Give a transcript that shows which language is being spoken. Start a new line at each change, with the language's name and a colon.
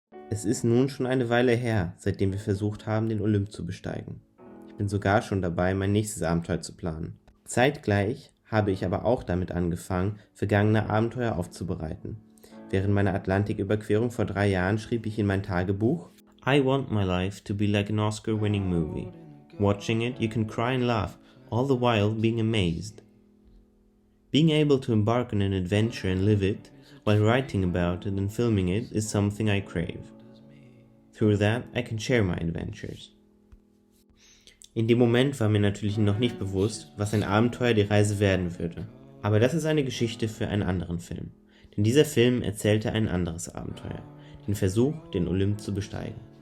German: Es ist nun schon eine Weile her, seitdem wir versucht haben, den Olymp zu besteigen. Ich bin sogar schon dabei, mein nächstes Abenteuer zu planen. Zeitgleich habe ich aber auch damit angefangen, vergangene Abenteuer aufzubereiten. Während meiner Atlantiküberquerung vor 3 Jahren schrieb ich in mein Tagebuch:
English: I want my life to be like an Oscar-winning movie. Watching it, you can cry and laugh, all the while being amazed. Being able to embark on an adventure and live it, while writing about it and filming it, is something I crave. Through that, I can share my adventures.
German: In dem Moment war mir natürlich noch nicht bewusst, was ein Abenteuer die Reise werden würde. Aber das ist eine Geschichte für einen anderen Film. Denn dieser Film erzählte ein anderes Abenteuer. Den Versuch, den Olymp zu besteigen.